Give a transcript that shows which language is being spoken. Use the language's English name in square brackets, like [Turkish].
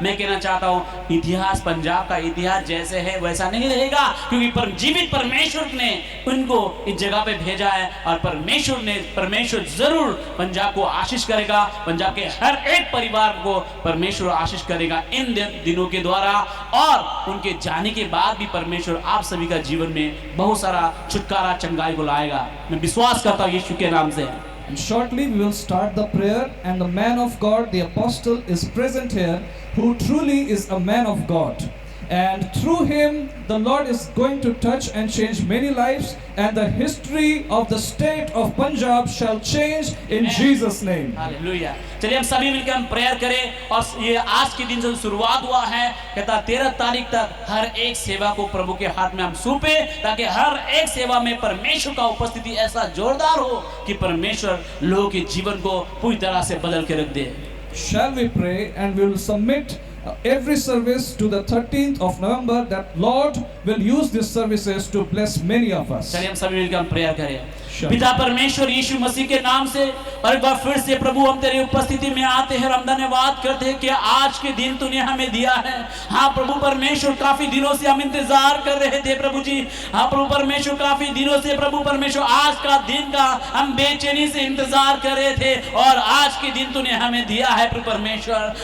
[Hindi] मैं कहना चाहता हूँ इतिहास, पंजाब का इतिहास जैसे है वैसा नहीं रहेगा, क्योंकि जीवित परमेश्वर ने उनको इस जगह पे भेजा है और परमेश्वर जरूर पंजाब को आशीष करेगा, पंजाब के हर एक परिवार को परमेश्वर आशीष करेगा इन दिनों के द्वारा। और उनके जाने के बाद भी परमेश्वर आप सभी का जीवन में बहुत सारा छुटकारा, चंगाई को लाएगा। मैं विश्वास करता हूँ यीशु के नाम से। [English] And shortly we will start the prayer, and the man of God, the apostle, is present here, who truly is a man of God. And through him, the Lord is going to touch and change many lives, and the history of the state of Punjab shall change in Jesus' name. [Hindi] Hallelujah. चलिए हम सभी मिलकर हम prayer करें। और ये आज के दिन से शुरुआत हुआ है, कहता 13 तारीख तक हर एक सेवा को प्रभु के हाथ में हम सौंपे, ताकि हर एक सेवा में परमेश्वर का उपस्थिति ऐसा जोरदार हो कि परमेश्वर लोगों के जीवन को पूरी तरह से बदल के रख दे। [English] Shall we pray, and we will submit every service to the 13th of November, that Lord will use these services to bless many of us. [Hindi] चलिए हम सभी मिलकर हम प्रेयर करें। [English] Sure. [Hindi] पिता परमेश्वर यीशु मसीह के नाम से और एक बार फिर से प्रभु हम तेरी उपस्थिति में आते हैं और हम धन्यवाद करते हैं कि आज के दिन तूने हमें दिया है। हाँ प्रभु परमेश्वर, काफी दिनों से हम इंतजार कर रहे थे प्रभु जी। हाँ प्रभु परमेश्वर, काफी दिनों से प्रभु परमेश्वर आज का दिन का हम बेचैनी से इंतजार कर रहे थे, और आज के दिन तूने हमें दिया है प्रभु परमेश्वर।